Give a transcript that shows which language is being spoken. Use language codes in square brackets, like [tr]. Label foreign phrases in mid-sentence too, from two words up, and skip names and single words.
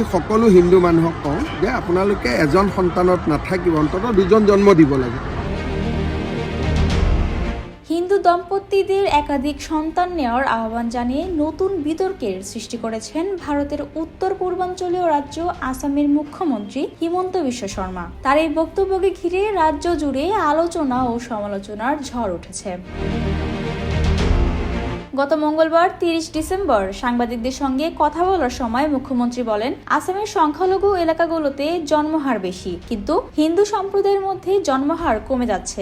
[as] সকলো হিন্দু মানুহক কওঁ যে আপোনালোকে এজন সন্তানত নাথাকিব, অন্ততঃ দুজন জন্ম দিব লাগে। [bn] হিন্দু দম্পতিদের একাধিক সন্তান নেওয়ার আহ্বান জানিয়ে নতুন বিতর্কের সৃষ্টি করেছেন ভারতের উত্তর পূর্বাঞ্চলীয় রাজ্য আসামের মুখ্যমন্ত্রী হিমন্ত বিশ্ব শর্মা। তার এই বক্তব্যকে ঘিরে রাজ্য জুড়ে আলোচনা ও সমালোচনার ঝড় উঠেছে। গত মঙ্গলবার 30 ডিসেম্বর সাংবাদিকদের সঙ্গে কথা বলার সময় মুখ্যমন্ত্রী বলেন, আসামের সংখ্যালঘু এলাকাগুলোতে জন্মহার বেশি, কিন্তু হিন্দু সম্প্রদায়ের মধ্যে জন্মহার কমে যাচ্ছে।